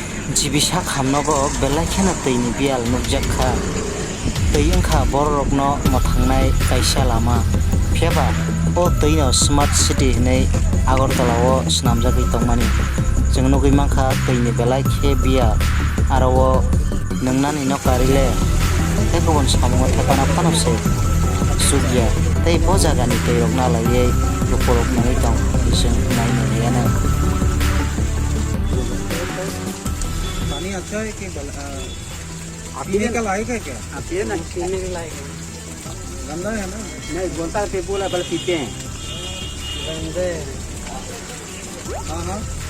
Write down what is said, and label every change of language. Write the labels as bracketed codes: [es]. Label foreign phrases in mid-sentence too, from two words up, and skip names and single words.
[trp] Jibisa khamnogo belai kheno tui ni bial nukjakha tui wngkha borokrokno mothangnai kaisa lama phiaba o tui no [en] smart city [trp] hinui Agartala o swnamjagui tongmani jeng nugui mankha tui ni belai khe bial aro o nungnani no karile tei kubun samungo thepana phano se sugya tei bo jagani tui rok nalaiye luporok nangui tong jeng naini riyana. [hi] पानी अच्छा है कि पीने का लायक है क्या? पीने ना पीने के लायक है। गंदा है ना? नहीं बोलता है बोला बल पीते हैं। गंदे। हाँ हाँ।